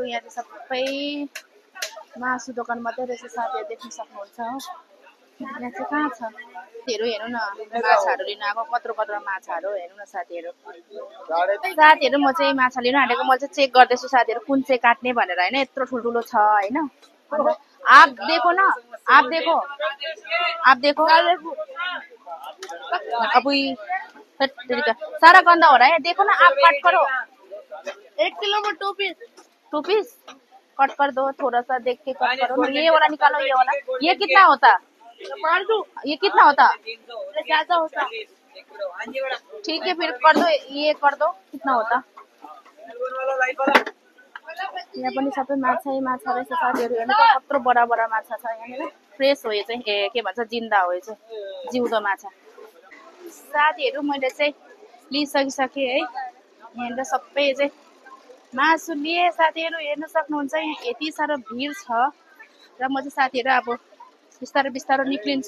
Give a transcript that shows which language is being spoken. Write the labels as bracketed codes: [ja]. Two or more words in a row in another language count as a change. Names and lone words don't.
[ne] यहाँ चाहिँ सबै मासु दोकान मात्रै रहेछ साथीहरू, देख्न सक्नुहुन्छ हो। यहाँ चाहिँ कहाँ छ साथीहरू, हेर्नु न। माछाहरू लिन आएको, कत्रो माछाहरू हेर्नु न साथीहरू। साथीहरू म चाहिँ माछा लिन आँटेको, म चाहिँ चेक गर्दैछु साथीहरू कुन चाहिँ काट्ने भनेर होइन। यत्रो ठुल्ठुलो छ होइन। [hi] आप देखो ना, आप देखो अबुई सारा गंदा हो रहा है, देखो ना आप कट करो। 1 किलो में 2 पीस कट कर दो, थोड़ा सा देख के कट करो। ये वाला निकालो, ये वाला। ये कितना होता, ये कितना होता? ज्यादा होता। ठीक है फिर कर दो, ये कर दो, कितना होता? [ne] यहाँ पनि सबै माछा रहेछ साथीहरू। हेर्नु त कत्रो बडा माछा छ यहाँनिर। फ्रेस हो यो चाहिँ, के भन्छ जिन्दा हो यो चाहिँ, जिउँदो माछा साथीहरू। मैले चाहिँ लिइसकिसकेँ है। यहाँनिर सबै चाहिँ मासु लिएँ साथीहरू। हेर्न सक्नुहुन्छ यहाँ यति साह्रो भिड छ। र म चाहिँ साथीहरू अब बिस्तारै बिस्तारै निक्लिन्छु।